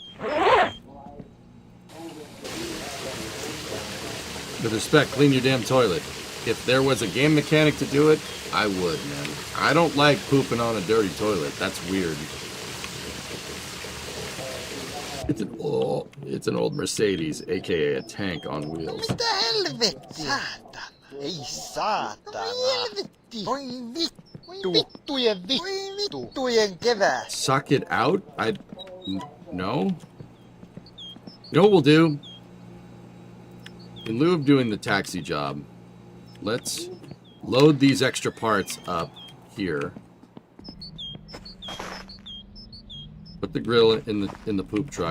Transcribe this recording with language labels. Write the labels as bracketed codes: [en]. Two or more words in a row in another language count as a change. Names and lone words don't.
[en] With respect, clean your damn toilet. If there was a game mechanic to do it, I would, man. I don't like pooping on a dirty toilet. That's weird. It's an old Mercedes, aka a tank on wheels. [fi] Mitä helvettiä? Saatana. Ei saatana. Voi vittu. Vittujen vittujen kevät. [en] Suck it out? No. You know what we'll do? In lieu of doing the taxi job, let's load these extra parts up here. Put the grill in the poop truck.